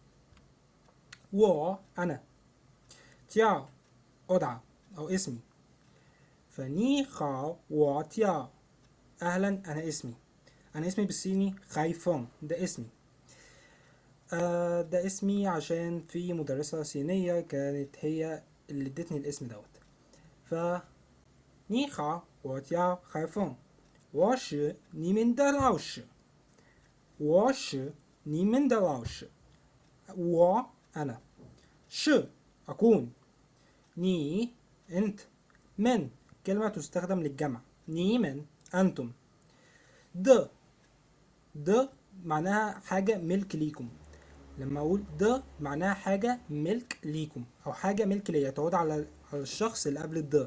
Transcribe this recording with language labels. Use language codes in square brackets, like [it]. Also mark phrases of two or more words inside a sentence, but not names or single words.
[ar] و انا، تياو ادعى او اسمي، [zh] 你好 [ar] و تياو اهلا انا اسمي. انا اسمي بالصيني خايفون، ده اسمي. ده اسمي عشان في مدرسة صينية كانت هي اللي ادتني الاسم دوت. ف [zh] 你好 [ar] و تياو خايفون. [zh] 我是你们的老师，我是你们的老师. [ar] و انا، ش اكون، ني انت، من كلمة تستخدم للجمع، ني من انتم. د د معناها حاجة ملك ليكم. لما اقول د معناها حاجة ملك ليكم او حاجة ملك ليا، تعود على الشخص اللي قبل الد.